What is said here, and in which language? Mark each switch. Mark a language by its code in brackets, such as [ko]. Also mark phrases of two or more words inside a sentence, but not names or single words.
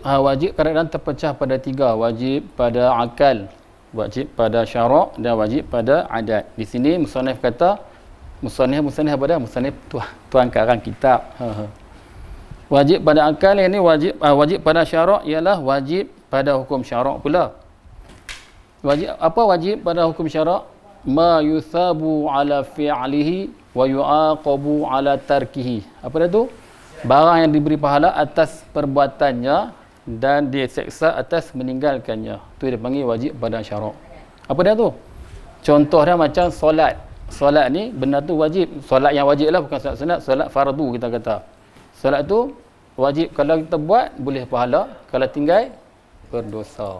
[ms] Wajib kadang-kadang terpecah pada tiga. Wajib pada akal, wajib pada syarak dan wajib pada adat. Di sini musannif kata musannif apa dah? Musannif tuan karang kitab. Wajib pada akal, yang ni wajib pada syarak ialah wajib pada hukum syarak pula. Wajib pada hukum syarak? [ar] ما يثاب على فعله ويعاقب على تركه. [ms] Apa dia tu? Barang yang diberi pahala atas perbuatannya dan diseksa atas meninggalkannya. Tu dia panggil wajib pada syarak. Apa dia tu? Contoh dia macam solat. Solat ni benda tu wajib. Solat yang wajib lah, bukan solat sunat, solat fardu kita kata. Solat tu wajib, kalau kita buat boleh pahala, kalau tinggal berdosa.